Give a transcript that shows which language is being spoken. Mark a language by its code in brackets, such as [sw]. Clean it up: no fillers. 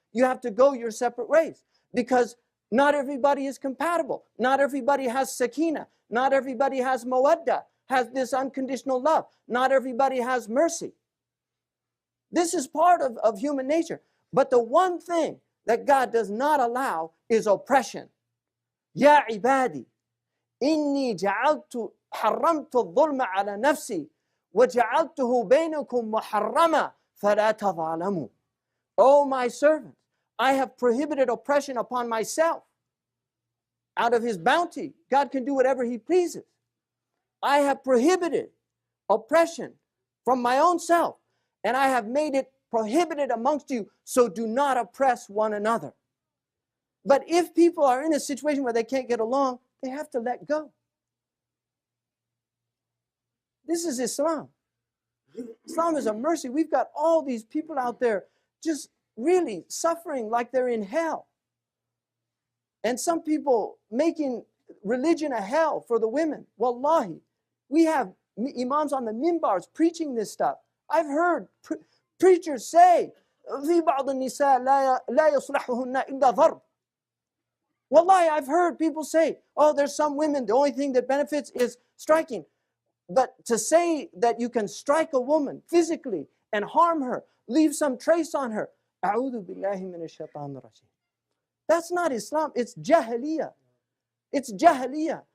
[en] You have to go your separate ways, because not everybody is compatible. Not everybody has sakina. Not everybody has mawadda, has this unconditional love. Not everybody has mercy. This is part of human nature. But the one thing that God does not allow is oppression. [ar] Ya ibadi, inni ja'altu حرمت الظلم على نفسي وجعلته بينكم محرما فلا تظالموا. [en] O my servants, I have prohibited oppression upon myself. Out of His bounty, God can do whatever He pleases. I have prohibited oppression from my own self, and I have made it prohibited amongst you, so do not oppress one another. But if people are in a situation where they can't get along, they have to let go. This is Islam. Islam is a mercy. We've got all these people out there just really suffering like they're in hell. And some people making religion a hell for the women. Wallahi, we have imams on the minbars preaching this stuff. I've heard preachers say, [ar] في بعض النساء لا يصلحهن إلا ضرب. [en] Wallahi, I've heard people say, oh, there's some women, the only thing that benefits is striking. But to say that you can strike a woman physically and harm her, leave some trace on her, [ar] أعوذ بالله من الشيطان الرجيم. [en] That's not Islam, it's Jahiliyyah. It's Jahiliyyah.